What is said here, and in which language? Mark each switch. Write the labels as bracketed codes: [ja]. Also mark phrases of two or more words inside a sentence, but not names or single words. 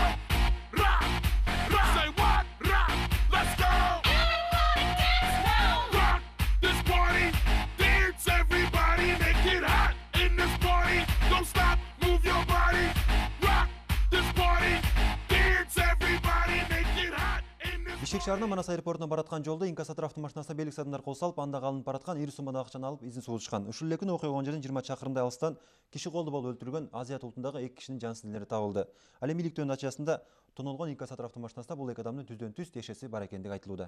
[en] Rock. Rock. Say what? Rock. Let's go. Everybody dance now. Rock this party. Dance, everybody. Make it hot in this party. Don't stop. Move your body. Rock this party. Dance, everybody. Make it hot. [ky] Бишкек шаарынан Манас аэропортуна бараткан жолдо инкассатор автомашинасына белгисиз адамдар кол салып, анда калынып бараткан ири суммада акчаны алып изин сугутушкан. Ушул эле күнү окуя болгон жерден 20 чакырымдай алыстан киши колду болуп өлтүрүлгөн Азият улутундагы 2 кишинин жан синдилери табылды. Ал эми иликтөө натыйжасында тонолгон инкассатор автомашинасында бул эки адамдын түздөн түз тиешеси бар экендиги айтылууда.